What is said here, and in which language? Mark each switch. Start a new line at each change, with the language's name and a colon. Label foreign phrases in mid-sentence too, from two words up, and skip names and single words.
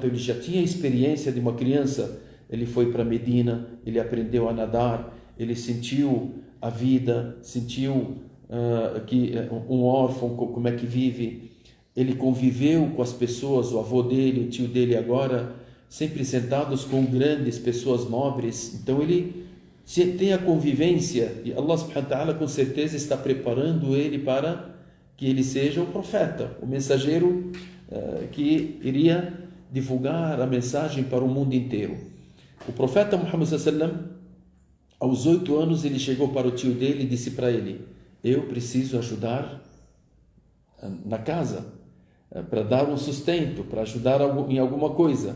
Portuguese: Então ele já tinha a experiência de uma criança. Ele foi para Medina, ele aprendeu a nadar, ele sentiu a vida, sentiu que um órfão, como é que vive. Ele conviveu com as pessoas, o avô dele, o tio dele agora, sempre sentados com grandes pessoas nobres. Então ele tem a convivência, e
Arabic: الله سبحانه وتعالى
Portuguese: com certeza está preparando ele para que ele seja o profeta, o mensageiro que iria divulgar a mensagem para o mundo inteiro. O profeta Muhammad sallam, aos 8 anos, ele chegou para o tio dele e disse para ele: eu preciso ajudar na casa, para dar um sustento, para ajudar em alguma coisa.